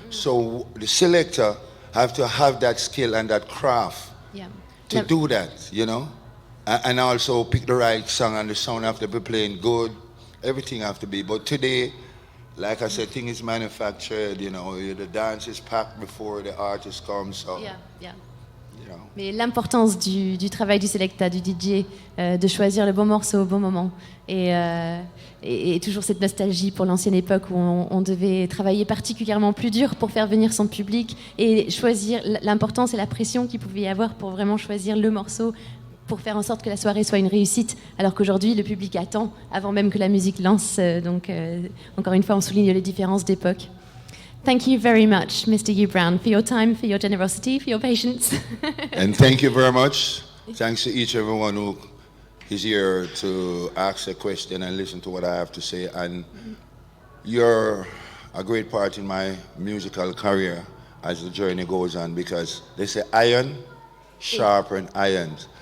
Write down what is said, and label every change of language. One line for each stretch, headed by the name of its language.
English: So the selector have to have that skill and that craft to do that, you know, and also pick the right song and the sound have to be playing good. Everything have to be. But today, like I said, thing is manufactured, you know, the dance is packed before the artist comes. So, Yeah. you know.
French: Mais l'importance du travail du selecta, du DJ, de choisir le bon morceau au bon moment. Et toujours cette nostalgie pour l'ancienne époque où on devait travailler particulièrement plus dur pour faire venir son public et choisir l'importance et la pression qu'il pouvait y avoir pour vraiment choisir le morceau pour faire en sorte que la soirée soit une réussite, alors qu'aujourd'hui, le public attend avant même que la musique lance. Donc, encore une fois, on souligne les différences d'époque.
English: Thank you very much, Mr. U Brown, for your time, for your generosity, for your patience. And thank you very much. Thanks to each and everyone who is here to ask a question and listen to what I have to say. And you're a great part in my musical career as the journey goes on, because they say iron sharpen irons.